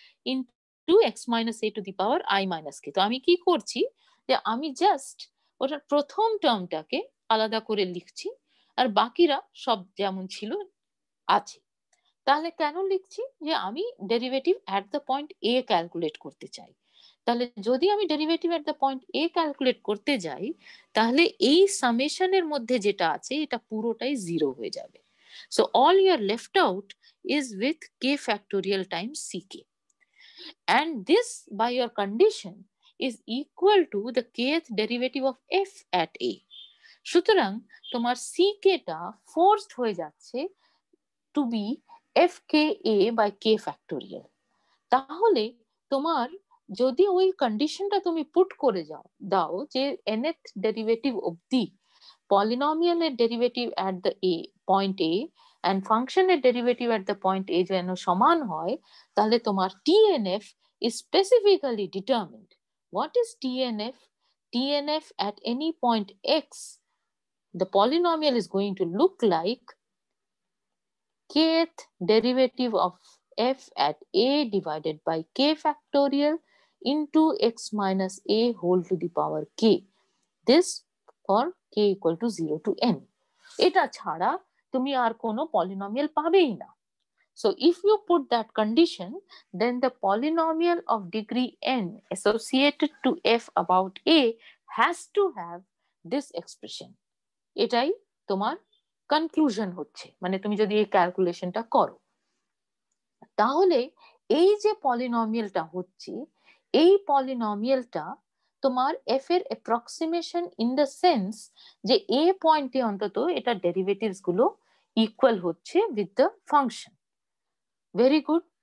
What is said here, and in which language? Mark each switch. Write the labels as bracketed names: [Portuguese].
[English] Into x minus a to the power i minus k. [Bangla] তো আমি কি করছি যে আমি জাস্ট ওটার প্রথম টার্মটাকে আলাদা করে লিখছি আর বাকিরা সব যেমন ছিল আছে। তাহলে কেন লিখছি? যে আমি derivative at the point A calculate করতে চাই। তাহলে যদি আমি derivative at the point A calculate করতে যাই তাহলে এই সামেশনের মধ্যে যেটা আছে এটা পুরোটাই জিরো হয়ে যাবে। [English] So all your left out is with k factorial times c k, and this by your condition is equal to the kth derivative of f at a. [Bangla] সুতরাং তোমার সি কে টা ফোর্সড হয়ে যাচ্ছে [English] To be f k a by k factorial. [Bangla] তাহলে তোমার যদি ওই কন্ডিশনটা তুমি পুট করে দাও যে nth ডেরিভেটিভ অব্দি পলিনোমিয়ালের derivative at the A point A and ফাংশনের ডেরিভেটিভ অ্যাট দ্য পয়েন্ট এ যেন সমান হয়, তাহলে তোমার [English] TNF is specifically determined. What is TNF? TNF at any point x, the polynomial is going to look like kth derivative of f at a divided by k factorial into x minus a whole to the power k. This for k equal to 0 to n. [Bangla] এটা ছাড়া তুমি আর কোনো polynomial পাবেই না। [English] So if you put that condition, then the polynomial of degree n associated to f about a has to have this expression. [Bangla] এটাই তোমার conclusion হচ্ছে, মানে তুমি যদি এই ক্যালকুলেশনটা করো তাহলে এই যে পলিনোমিয়ালটা হচ্ছে এই পলিনোমিয়ালটা তোমার এফ এর অ্যাপ্রক্সিমেশন ইন দ্য সেন্স যে এ পয়েন্টে অন্তত এটা ডেরিভেটিভস গুলো ইকুয়াল হচ্ছে with the function. [English] Very good.